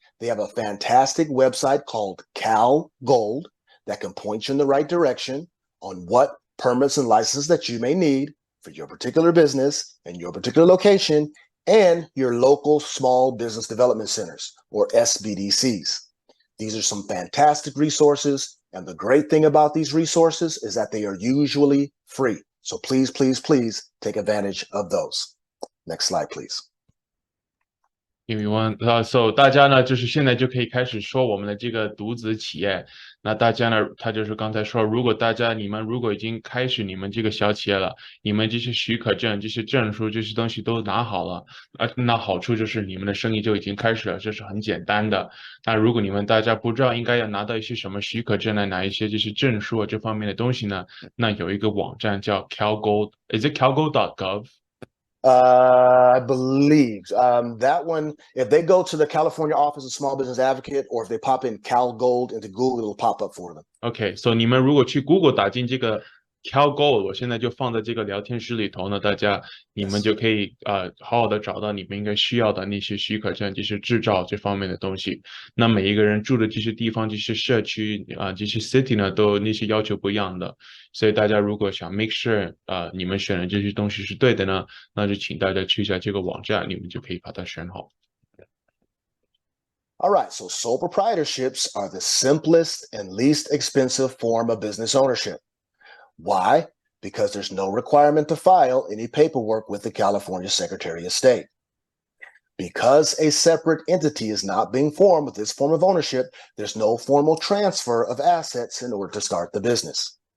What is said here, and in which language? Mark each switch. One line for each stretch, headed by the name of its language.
English: They have a fantastic website called Cal Gold that can point you in the right direction on what permits and licenses that you may need for your particular business and your particular location and your local small business development centers, or SBDCs. These are some fantastic resources, and the great thing about these resources is that they are usually free. So please, please, please take advantage of those. Next slide, please.
Chinese: So 大家呢，就是现在就可以开始说我们的这个独子企业。那大家呢，他就是刚才说，如果你们如果已经开始你们这个小企业了，你们这些许可证、这些证书、这些东西都拿好了，那好处就是你们的生意就已经开始了，这是很简单的。那如果大家不知道应该要拿到一些什么许可证呢，哪一些就是证书啊这方面的东西呢？那有一个网站叫 CalGold，
English: is it calgold.gov？ I believe that one, if they go to the California Office of Small Business Advocate, or if they pop in Cal Gold into Google, it'll pop up for them.
Chinese: OK， so 你们如果去 Google 打进这个 CalGold， 我现在就放在这个聊天室里头呢，你们就可以好好的找到你们应该需要的那些许可证，这些制造这方面的东西。那每一个人住的这些地方、这些社区这些 city 呢，都那些要求不一样的。所以大家如果想
English: make sure
Chinese: 你们选的这些东西是对的呢，那就请大家去一下这个网站，你们就可以把它选好。
English: All right, so sole proprietorships are the simplest and least expensive form of business ownership. Why? Because there's no requirement to file any paperwork with the California Secretary of State. Because a separate entity is not being formed with this form of ownership, there's no formal transfer of assets in order to start the business.